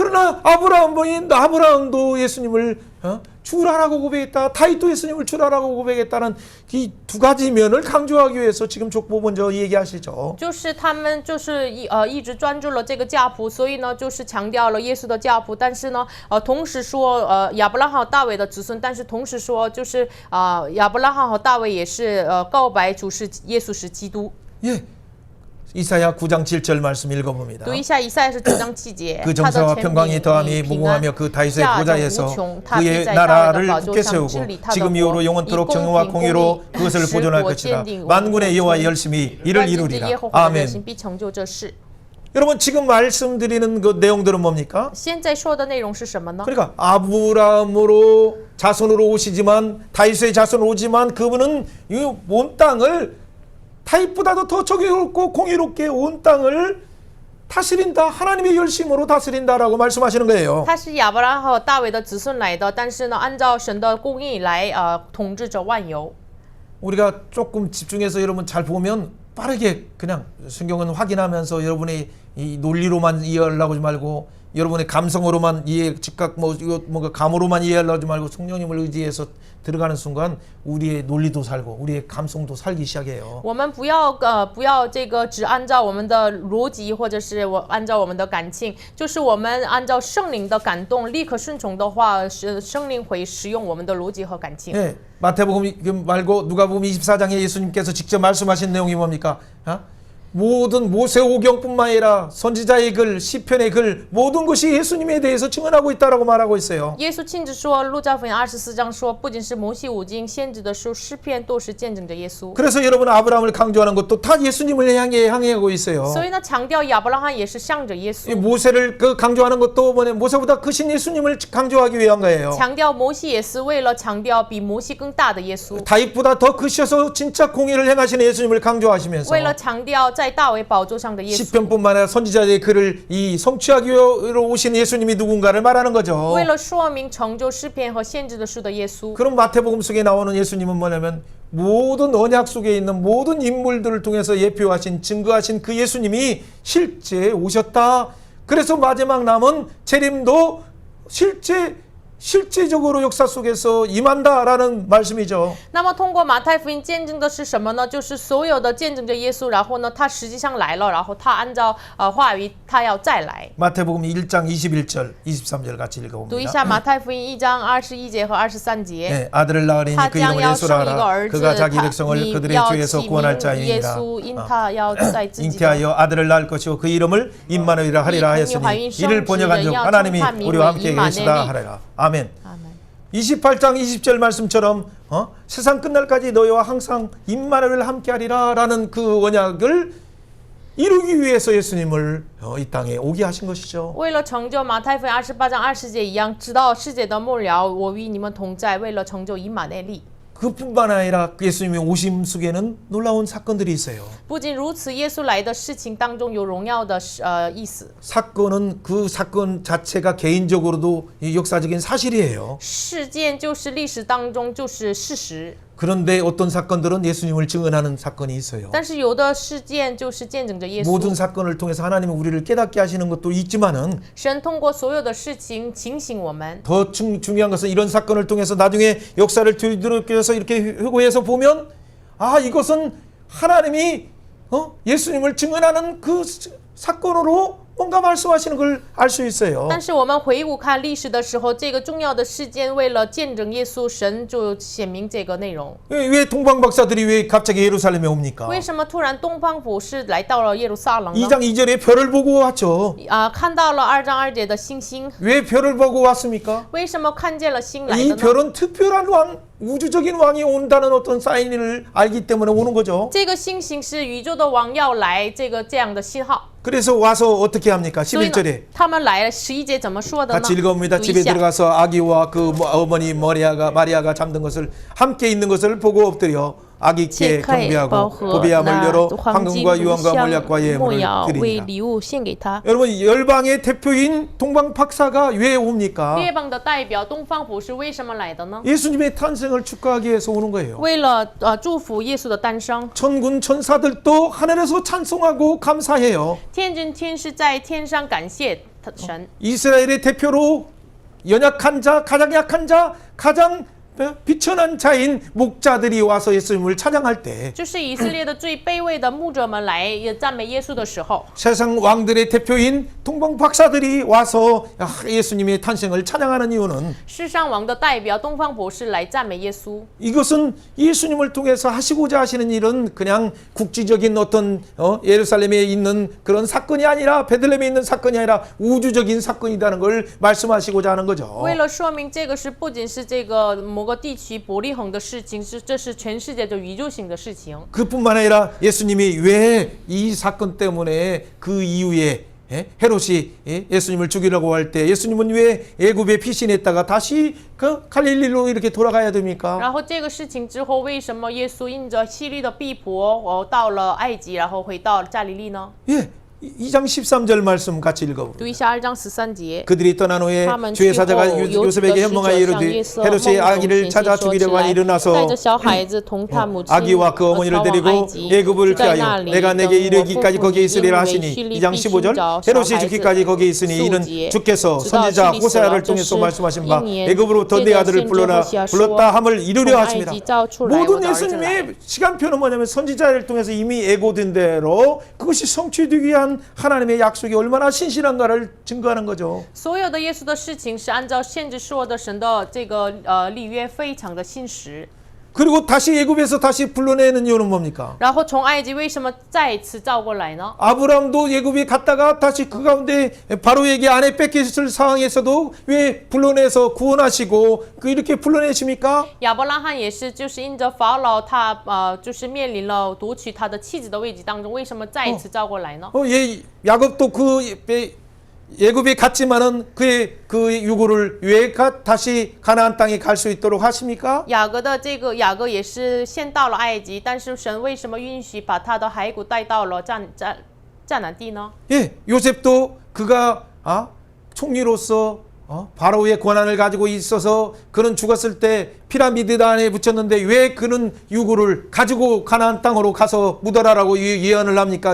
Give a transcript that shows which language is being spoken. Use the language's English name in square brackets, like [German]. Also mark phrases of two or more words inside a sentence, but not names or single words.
[Korean] 그러나 아브라함도 예수님을 주라라고 고백했다. 다윗도 예수님을 주라라고 고백했다는 이 두 가지 면을 강조하기 위해서 지금 족보 먼저 얘기하시죠. [Chinese] 就是他们就是一直专注了这个家谱，所以呢就是强调了耶稣的家谱，但是呢同时说亚伯拉罕和大卫的子孙，但是同时说就是亚伯拉罕和大卫也是告白主是耶稣是基督。 [Korean] 예. 이사야 9장 7절 말씀 읽어봅니다. [Chinese] 读一下以赛亚是9章7节， [Korean] 그 [Chinese] 他的 [Korean] 정사와 [Chinese] 权 [Korean] 평강이 [Chinese] 柄 [Korean] 더함이 [Chinese] 平安 [Korean] 무궁하며 그 다윗의 [Chinese] 下的无 [Korean] 보좌에서 [Chinese] 穷，他必 [Korean] 그의 [Chinese] 在大卫的 [Korean] 나라를 [Chinese] 宝 [Korean] 굳게 [Chinese] 座上 [Korean] 세우고 [Chinese] 治理他的 [Korean] 지금 [Chinese] 国， [Korean] 이후로 [Chinese] 以 [Korean] 영원토록 [Chinese] 公 [Korean] 정의와 [Chinese] 平公 [Korean] 공의로 [Chinese] 义 [Korean] 그것을 [Chinese] 使 [Korean] 보존할 [Chinese] 国 [Korean] 것이라 [Chinese] 坚定。 [Korean] 만군의 여호와 열심히 이를 [Chinese] 万军之 [Korean] 이루리라. [Chinese] 耶和华的热 [Korean] 아멘. [Chinese] 心必成就这事。 [Korean] 여러분 지금 말씀드리는 그 내용들은 뭡니까? [Chinese] 现在说的内容是什么呢？ [Korean] 그러니까 아브라함으로 자손으로 오시지만 다윗의 자손으로 오지만 그분은 이 온 땅을 다윗보다도 더 정의롭고 공의롭게 온 땅을 다스린다. 하나님의 열심으로 다스린다라고 말씀하시는 거예요. [Chinese] 他是亚伯拉罕和大卫的子孙来的，但是呢，按照神的公义来统治着万有。 [Korean] 우리가 조금 집중해서 여러분 잘 보면 빠르게 그냥 성경은 확인하면서 여러분의 이 논리로만 이해하려고 하지 말고 여러분의 감성으로만 즉각 이거 뭔가 감으로만 이해하려고 하지 말고 성령님을 의지해서 들어가는 순간 우리의 논리도 살고 우리의 감성도 살기 시작해요. [Chinese] 我们不要这个只按照我们的逻辑，或者是按照我们的感情，就是我们按照圣灵的感动，立刻顺从的话，圣灵会使用我们的逻辑和感情。 [Korean] 네, 마태복음 말고 누가복음 24장에 예수님께서 직접 말씀하신 내용이 뭡니까? 모든 모세오경뿐만 아니라 선지자의 글, 시편의 글 모든 것이 예수님에 대해서 증언하고 있다라고 말하고 있어요. [Chinese] 耶稣亲自说，路加福音24章说，不仅是摩西五经、先知的书、诗篇都是见证着耶稣。 [Korean] 그래서 여러분 아브라함을 강조하는 것도 다 예수님을 향하고 있어요. [Chinese] 所以呢，强调亚伯拉罕也是向着耶 [Korean] 이 [Chinese] 稣， [Korean] 모세를 강조하는 것도 모세보다 크신 예수님을 강조하기 위한 거예요. [Chinese] 强调摩西也是为了强调比摩西更大的耶稣， [Korean] 다윗보다 더 크셔서 진짜 공의를 행하시는 예수님을 강조하시면서 [Chinese] 为了强调在大卫宝座上的耶稣， [Korean] 시편뿐만 아니라 선지자의 글을 성취하기 위해 오신 예수님이 누군가를 말하는 거죠. [Chinese] 为了说明成就诗篇和先知的书的耶稣。 [Korean] 그럼 마태복음 속에 나오는 예수님은 뭐냐면 모든 언약 속에 있는 모든 인물들을 통해서 예표하신 증거하신 그 예수님이 실제 오셨다. 그래서 마지막 남은 재림도 실제적으로 역사 속에서 임한다라는 말씀이죠. [Chinese] 那么通过马太福音见证的是什么呢？就是所有的见证着耶稣，然后呢，他实际上来了，然后他按照话语，他要再来。 [Korean] 마태복음 1장 21절, 23절 같이 [Chinese] 读一 [Korean] 읽어봅니다. [Chinese] 下马太福音1章21节和23节。 [Korean] 네, 아들을 낳으리니 그 이름을 예수라 하라. 그가 자기 백성을 그들의 죄에서 구원할 [Chinese] 耶 [Korean] 자이니라. [Chinese] 稣，因他要在自己的 [Korean] 잉태하여 아들을 낳을 것이요 그 이름을 임마누엘이라 하리라 하였으니 이를 번역한 즉 하나님이 우리와 함께 계시다 하리라. 아멘. 28장 20절 말씀처럼 세상 끝날까지 너희와 항상 임마누엘 함께하리라 라는 그 언약을 이루기 위해서 예수님을 이 땅에 오게 하신 것이죠. [Chinese] 为了成就马太福音28章20节一样，直到世界的末了，我与你们同在，为了成就以马内利。 [Korean] 그뿐만 아니라 예수님의 오심 속에는 놀라운 사건들이 있어요. [Chinese] 不仅如此，耶稣来的事情当中有荣耀的意思。 [Korean] 사건은 그 사건 자체가 개인적으로도 역사적인 사실이에요. [Chinese] 事件就是历史当中就是事实， [Korean] 그런데 어떤 사건들은 예수님을 증언하는 사건이 있어요. [Chinese] 但是有的事件就是见证着耶 [Korean] 모든 [Chinese] 稣。 [Korean] 사건을 통해서 하나님은 우리를 깨닫게 하시는 것도 있지만은 [Chinese] 神通过所有的事情警醒我们。 [Korean] 더 중요한 것은 이런 사건을 통해서 나중에 역사를 뒤돌아서 이렇게 회고해서 보면 이것은 하나님이 예수님을 증언하는 그 사건으로 뭔가 말씀하시는 걸 알 수 있어요. [Chinese] 但是我们回顾看历史的时候，这个重要的事件为了见证耶稣，神就显明这个内容。 [Korean] 왜 동방 박사들이 왜 갑자기 예루살렘에 옵니까? [Chinese] 为什么突然东方博士来到了耶路撒冷呢？ [Korean] 2장 2절에 별을 보고 왔죠. [Chinese] 看到了2章2节的星星。 [Korean] 왜 별을 보고 왔습니까? [Chinese] 为什么看见了星来 [Korean] 이 [Chinese] 的呢？ [Korean] 별은 특별한 왕, 우주적인 왕이 온다는 어떤 사인을 알기 때문에 오는 거죠. [Chinese] 这个星星是宇宙的王要来，这样的信号。 [Korean] 그래서 와서 어떻게 합니까? [Chinese] 所以呢 [Korean] 11절에 [Chinese] 他们来了11节怎么说的呢？ [Korean] 같이 읽어봅니다. [Chinese] 读一 [Korean] 집에 [Chinese] 下 [Korean] 들어가서 아기와 그 어머니 마리아가 잠든 것을 함께 있는 것을 보고 엎드려 아기께 [Chinese] 可以包 [Korean] 경배하고 [Chinese] 和 [Korean] 보비암을 [Chinese] 那 [Korean] 열어 [Chinese] 黄金 [Korean] 황금과 [Chinese] 乳 [Korean] 유황과 [Chinese] 香 [Korean] 몰약과 [Chinese] 木 [Korean] 예물을 [Chinese] 药为 [Korean] 드리니라. [Chinese] 礼物献给他。 [Korean] 여러분 열방의 대표인 동방 박사가 왜 옵니까? [Chinese] 列邦的代表东方博士为什么来的呢？ [Korean] 예수님의 탄생을 축하하기 위해서 오는 거예요. [Chinese] 为了祝福耶稣的诞生。 [Korean] 천군 천사들도 하늘에서 찬송하고 감사해요. [Chinese] 天君天使在天上感谢。 神。 [Korean] 이스라엘의 대표로 연약한 자, 가장 약한 자, 가장 비천한 자인 목자들이 와서 예수님을 찬양할 때 [Chinese] 就是以色列的最卑微的牧者们来也赞美耶稣的时候， [Korean] 세상 왕들의 대표인 동방 박사들이 와서 예수님의 탄생을 찬양하는 이유는 [Chinese] 世上王的代表东方博士来赞美耶稣。 [Korean] 이것은 예수님을 통해서 하시고자 하시는 일은 그냥 국지적인 어떤 예루살렘에 있는 그런 사건이 아니라 베들레헴에 있는 사건이 아니라 우주적인 사건이라는 걸 말씀하시고자 하는 거죠. [Chinese] 为了说明这个是不仅是这个某个地区伯利恒的事情，这是全世界的宇宙性的事情。 [Korean] 그뿐만 아니라 예수님이 왜 이 사건 때문에 그 이후에 헤롯이 예수님을 죽이려고 할 때 예수님은 왜 애굽에 피신했다가 다시 그 갈릴리로 이렇게 돌아가야 됩니까? [Chinese] 然后这个事情之后，为什么耶稣因着希律的逼迫，到了埃及，然后回到加利利呢？ [Korean] 예, 2장 13절 말씀 같이 읽어보세요. [Chinese] 读一下2章13节。 [Korean] 그들이 떠난 후에 [Chinese] 他们 [Korean] 주의 [Chinese] 去 [Korean] 사자가 [Chinese] 后， [Korean] 요셉에게 현몽하여 [Chinese] 有主的 [Korean] 이르되 [Chinese] 使者向 [Korean] 헤롯이 [Chinese] 夜色 [Korean] 아기를 [Chinese] 梦中 [Korean] 찾아 [Chinese] 显现说 [Korean] 죽이려고 [Chinese] 起来， [Korean] 일어나서 [Chinese] 带着小孩子同他母亲 [Korean] 아기와 그 어머니를 [Chinese] 逃往 [Korean] 데리고 [Chinese] 埃及， [Korean] 애굽을 [Chinese] 在那 [Korean] 피하여 [Chinese] 里 [Korean] 내가 [Chinese] 等 [Korean] 내게 [Chinese] 我 [Korean] 이르기까지 [Chinese] 父 [Korean] 거기에 [Chinese] 因 [Korean] 있으리라 [Chinese] 为 [Korean] 하시니 [Chinese] 希律 [Korean] 2장 [Chinese] 必寻 [Korean] 15절 [Chinese] 找小 [Korean] 헤롯이 [Chinese] 孩子 [Korean] 죽기까지 거기에 있으니 [Chinese] 素 [Korean] 이는 [Chinese] 节 [Korean] 주께서 [Chinese] 直到 [Korean] 선지자 [Chinese] 希律死 [Korean] 호세아를 [Chinese] 了，这 [Korean] 통해서 [Chinese] 是 [Korean] 말씀하신 [Chinese] 一 [Korean] 바 [Chinese] 年 [Korean] 애굽으로부터 [Chinese] 借 [Korean] 내 [Chinese] 着 [Korean] 아들을 [Chinese] 先知 [Korean] 불러라 [Chinese] 何西阿说 [Korean] 불렀다 함을 [Chinese] 从 [Korean] 이루려 [Chinese] 埃 [Korean] 하십니다. [Chinese] 及召出来我 [Korean] 모든 [Chinese] 的儿子来。 [Korean] 예수님의 시간표는 뭐냐면 선지자를 통해서 이미 예고된 대로 그것이 성취되기 위한 하나님의 약속이 얼마나 신실한가를 증거하는 거죠. [Chinese] 所有的耶稣的事情是按照先知说的神的这个立约非常的信实。 [Korean] 그리고 다시 애굽에서 다시 불러내는 이유는 뭡니까? [Chinese] 然后从埃及为什么再次召过来呢？ [Korean] 아브라함도 애굽에 갔다가 다시 그 가운데 바로에게 아내 뺏겼을 상황에서도 왜 불러내서 구원하시고 그 이렇게 불러내십니까? [Chinese] 亚伯拉罕也是，就是因着法老他就是面临了夺取他的妻子的危机当中，为什么再一次召过来呢？ [Korean] 야곱도 그 애굽에 갔지만은 그의 그 유고를 왜 다시 가나안 땅에 갈 수 있도록 하십니까? [Chinese] 雅各也是先到了埃及，但是神为什么允许把他的骸骨带到了迦南地呢？ [Korean] 예, 요셉도 그가 총리로서 바로의 권한을 가지고 있어서 그는 죽었을 때 피라미드 안에 붙였는데 왜 그는 유고를 가지고 가나안 땅으로 가서 묻어라라고 예언을 합니까?